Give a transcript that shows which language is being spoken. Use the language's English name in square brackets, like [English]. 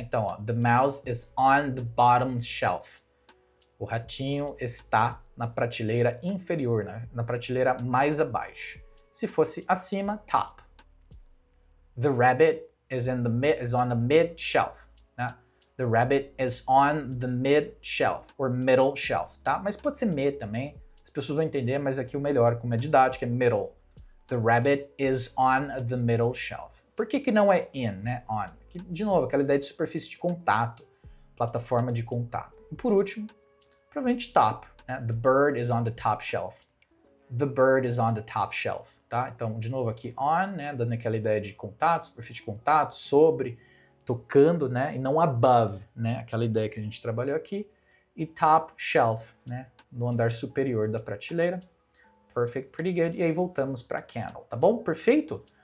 [Portuguese] Então, ó, [English] the mouse is on the bottom shelf. [Portuguese] O ratinho está na prateleira inferior, né? Na prateleira mais abaixo. Se fosse acima, top. [English] The rabbit is on the mid shelf. Né? The rabbit is on the mid shelf, or middle shelf, tá? [Portuguese] Mas pode ser mid também. As pessoas vão entender, mas aqui o melhor, como é didático, é middle. [English] The rabbit is on the middle shelf. [Portuguese] Por que não é in, né? On. Que, de novo, aquela ideia de superfície de contato, plataforma de contato. E por último, provavelmente top, né? [English] The bird is on the top shelf. The bird is on the top shelf, tá? [Portuguese] Então, de novo aqui, on, né? Dando aquela ideia de contato, superfície de contato, sobre, tocando, né? E não above, né? Aquela ideia que a gente trabalhou aqui. E top shelf, né? No andar superior da prateleira. [English] Perfect, pretty good. [Portuguese] E aí voltamos para candle, tá bom? Perfeito?